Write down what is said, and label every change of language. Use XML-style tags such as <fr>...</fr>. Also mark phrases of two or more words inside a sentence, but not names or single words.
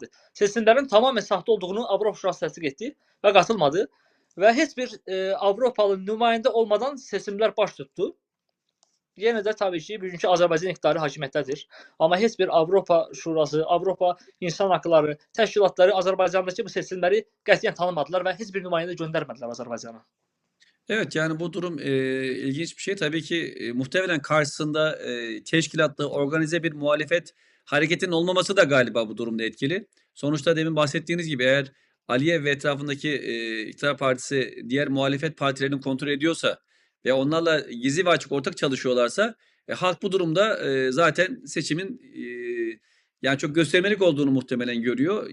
<az>Seçimlərin tamamilə saxta olduğunu Avropa Şurası təsdiq etdi və qatılmadı və heç bir Avropalı nümayəndə olmadan seçimlər baş tutdu. Yenə də tabii ki, bugünkü Azərbaycan iqtidarı hakimiyyətdədir. Amma heç bir Avropa Şurası, Avropa İnsan Haqları təşkilatları Azərbaycandakı bu seçimləri qətiyyən tanımadılar və heç bir nümayəndə göndərmədilər Azərbaycana.</az> <tr>Evet yani bu durum ilginç bir şey. Tabii ki muhtemelen karşısında teşkilatlı, organize bir muhalefet hareketinin olmaması da galiba bu durumda etkili. Sonuçta demin bahsettiğiniz gibi eğer Aliyev ve etrafındaki iktidar partisi diğer muhalefet partilerini kontrol ediyorsa ve onlarla gizli ve açık ortak çalışıyorlarsa halk bu durumda zaten seçimin Yani çok göstermelik olduğunu muhtemelen görüyor.</tr>